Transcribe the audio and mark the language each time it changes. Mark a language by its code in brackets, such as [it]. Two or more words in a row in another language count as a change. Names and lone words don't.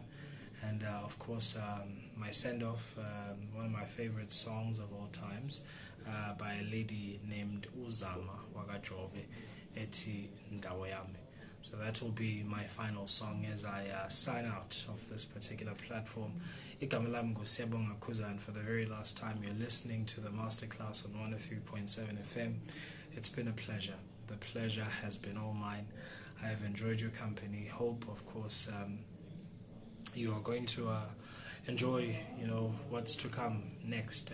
[en] And of course, my send-off, one of my favorite songs of all times, by a lady named Uzama Wagajobe, Eti Ndawayame. So that will be my final song as I sign out of this particular platform. [zu] Igama lami nguSiyabonga Khuzwayo, [en] and for the very last time, you're listening to the masterclass on 103.7 FM. It's been a pleasure. The pleasure has been all mine. I have enjoyed your company. Hope, of course, you are going to enjoy, what's to come next.